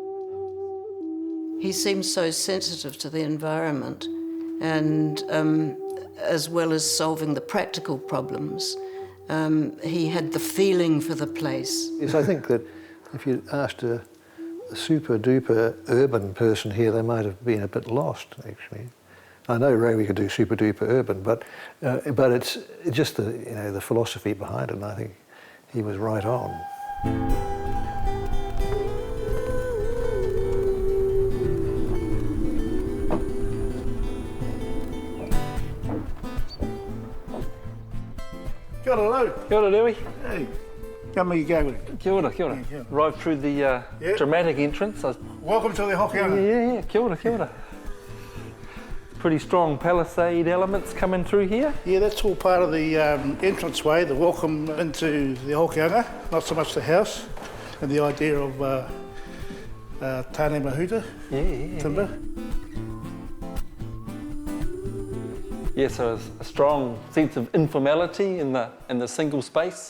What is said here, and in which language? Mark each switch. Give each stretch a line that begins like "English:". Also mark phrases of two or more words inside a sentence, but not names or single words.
English: He seems so sensitive to the environment, and as well as solving the practical problems, he had the feeling for the place. Yes, I think that if you asked a super-duper urban person here, they might have been a bit lost, actually. I know Rewi could do super-duper urban, but it's just the philosophy behind it, and I think he was right on.
Māori: Kia ora, Lou. Kia ora, Rewi.
English: Hey, how are you going?
Māori: Kia ora, kia ora. Yeah, kia ora.
English: Arrived through the dramatic entrance. Welcome to the Hokianga.
Māori: Yeah, kia ora, kia ora.
English: Pretty strong palisade elements coming through here. Yeah, that's all part of the entranceway, the welcome into the Hokianga, not so much the house, and the idea of Tāne Mahuta, timber. Yeah, so a strong sense of informality in the single space.